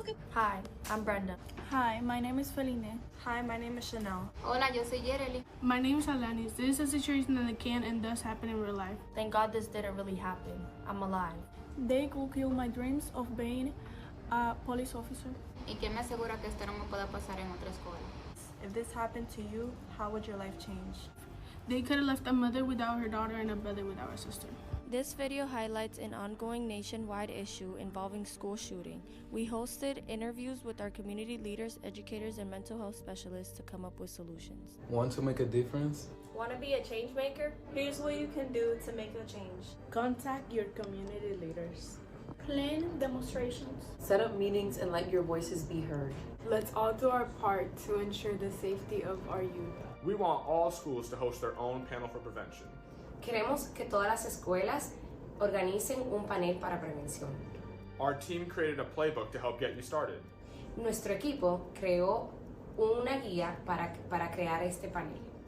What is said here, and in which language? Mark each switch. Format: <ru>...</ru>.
<en>Hi, I'm Brenda. Hi, my name is Feline. Hi, my name is Chanel.</en> <es>Hola, yo soy Yereli.</es> <en>My name is Alanis. This is a situation that can and does happen in real life. Thank God this didn't really happen. I'm alive. They could kill my dreams of being a police officer.</en> <es>¿Y quién me asegura que esto no me pueda pasar en otra escuela?</es> <en>If this happened to you, how would your life change? They could have left a mother without her daughter and a brother without a sister. This video highlights an ongoing nationwide issue involving school shooting. We hosted interviews with our community leaders, educators, and mental health specialists to come up with solutions. Want to make a difference? Want to be a change maker? Here's what you can do to make a change. Contact your community leaders. Plan demonstrations. Set up meetings and let your voices be heard. Let's all do our part to ensure the safety of our youth. We want all schools to host their own panel for prevention.</en> <es>Queremos que todas las escuelas organicen un panel para prevención.</es> <en>Our team created a playbook to help get you started.</en> <es>Nuestro equipo creó una guía para crear este panel.</es>